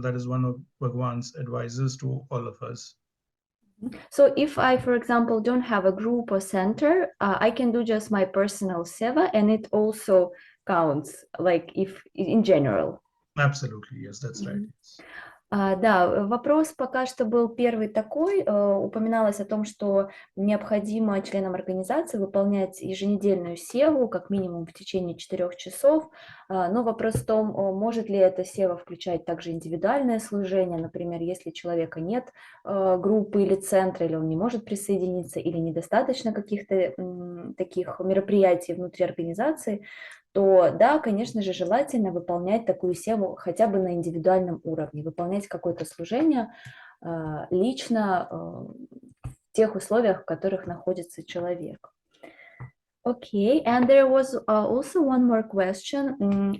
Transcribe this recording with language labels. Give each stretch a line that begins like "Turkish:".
English: That is one of Bhagavan's advices to all of us. So if I, for example, don't have a group or center, I can do just my personal seva, and it also counts, like if in general. Absolutely, yes, that's right.
Russian: Да, вопрос пока что был первый такой. Упоминалось о том, что необходимо членам организации выполнять еженедельную севу, как минимум в течение 4 часов. Но вопрос в том, может ли эта сева включать также индивидуальное служение, например, если у человека нет группы или центра, или он не может присоединиться, или недостаточно каких-то таких мероприятий внутри организации, то да, конечно же, желательно выполнять такую севу хотя бы на индивидуальном уровне, выполнять какое-то служение лично в тех условиях, в которых находится человек.
English: Okay, and there was also one more question.